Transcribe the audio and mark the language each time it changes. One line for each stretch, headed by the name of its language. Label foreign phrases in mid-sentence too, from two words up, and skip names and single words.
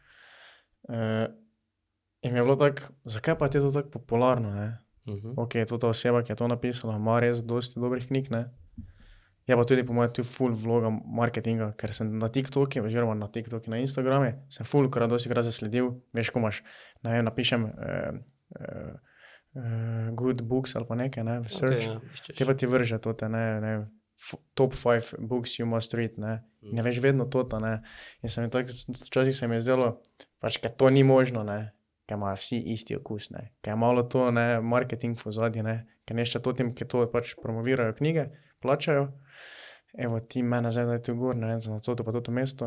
Slovenian: In mi je bilo tako, zakaj pa je to tako popularno, ne. Ok, to ta oseba, ki je to napisala, ima res dosti dobrih knjig, ne. Je pa tudi po mojem tu ful vloga marketinga, ker sem na TikToku, oziroma na TikToku, na Instagrame, sem fulkrat dostikrat zasledil, veš, ko imaš, ne vem, napišem
English: good books
Slovenian: ali pa nekaj, ne, v search. Okay, Te pa ti vrže tote, ne,
English: top 5 books you must read,
Slovenian: ne. Ne veš vedno tota, ne. In sem tako, včasih se mi je zdelo, pač, ker to ni možno, ne, ker imajo vsi isti okus, ne. Ker je malo to, ne, marketing v ozadju, ne. Ker nešče to tem, ki to pač promovirajo knjige, plačajo. Evo, ti mene zdaj daj tu gor, ne vem, za toto pa toto mesto.